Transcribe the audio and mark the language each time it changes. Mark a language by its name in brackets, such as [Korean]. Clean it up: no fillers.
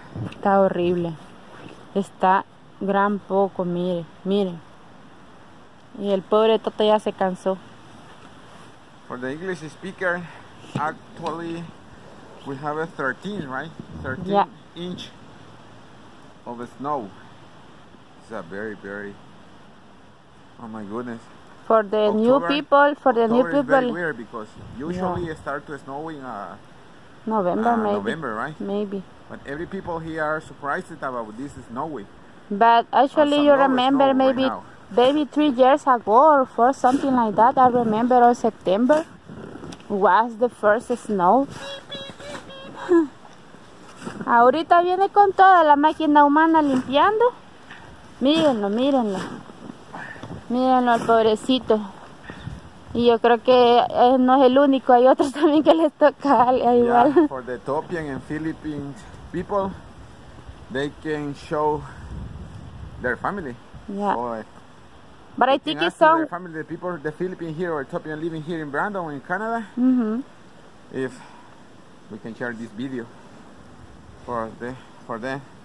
[Spanish] Está horrible. Está gran poco, miren, miren. Y el pobre Toto ya se cansó. [English] For the English speaker, actually we have a 13, right? 13 inch of snow. It's a very, oh my goodness. For the new people, October is very weird because usually it starts to snow in November, maybe. November, right? Maybe. But every people here are surprised about this snowy. But actually, you remember maybe 3 years ago or 4, something like that. I remember on September was the first snow. [Spanish] Ahorita viene con toda la máquina humana limpiando. Mírenlo, mírenlo. Mírenlo al pobrecito. Y yo creo que no es el único, hay otros también que les toca igual. [English] Yeah, for the Ethiopian and Philippines people, they can show their family. Yeah. Or but I think it's some... their family, the people, the Philippine here or Ethiopian living here in Brandon, in Canada, if we can share this video for them.